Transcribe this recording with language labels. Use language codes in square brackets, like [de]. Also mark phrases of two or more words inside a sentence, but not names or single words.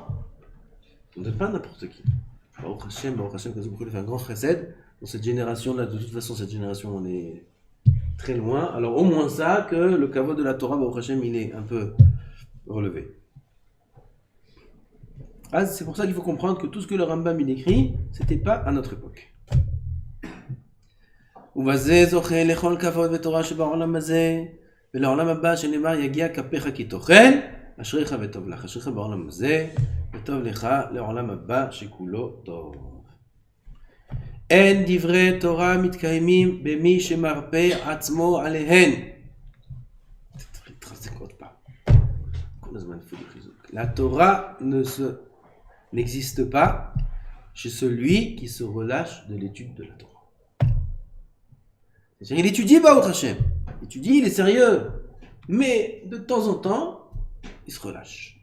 [fr] On ne donne pas n'importe qui. [he] ברוך השם, [fr] que vous pouvez faire un grand chesed. Dans cette génération-là, de toute façon, cette génération, on est très loin. Alors au moins ça, que le kavod de la Torah, [he] ברוך השם, [fr] il est un peu relevé. Ah, c'est pour ça qu'il faut comprendre que tout ce que le Rambam il écrit, c'était pas à notre époque. [he] ובזה זוכה לכל כבוד ותורה שבעולם הזה ולעולם הבא שנאמר יגיע כפיך כי תאכל אשריך וטוב לך אשריך בעולם הזה וטוב לך לעולם הבא שכולו טוב. אין דברי תורה מתקיימים במי שמרפא עצמו עליהן. [fr] La Torah n'existe pas chez celui qui se relâche de l'étude de la Torah. C'est-à-dire, il étudie [he] ברוך השם. [fr] Il étudie, il est sérieux. Mais de temps en temps, il se relâche.